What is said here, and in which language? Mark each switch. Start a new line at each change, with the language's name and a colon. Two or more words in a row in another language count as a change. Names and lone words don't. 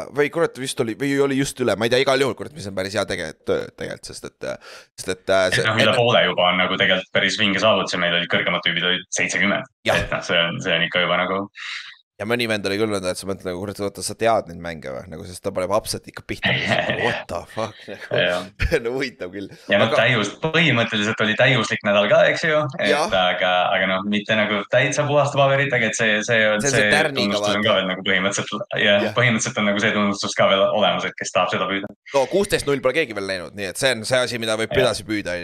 Estonian: Või kurat vist oli, või oli just üle. Ma ei tea, igal juhul, kurat, mis on päris hea tegelikult, sest et üle poole juba on nagu tegelikult päris vinge saavutus ja meil olid kõrgemad tüübid olid 70. Et see on ikka juba nagu... Ja mõni vend oli küll öelda, et sa mõtled nagu, kurat, oota, sa tead neid mänge või? Nagu, sest ta paneb upset ikka pihta.
English: What the fuck?
Estonian: No võitab küll. Ja noh, põhimõtteliselt oli täiuslik nädal ka, eks ju? Aga noh, mitte nagu täitsa puhast paberit, aga et see tunnustus on ka veel nagu põhimõtteliselt on nagu see tunnustus ka veel olemas, et kes tahab seda püüda. No 16-0 pole keegi veel näinud, nii et see on see asi, mida võib edasi püüda.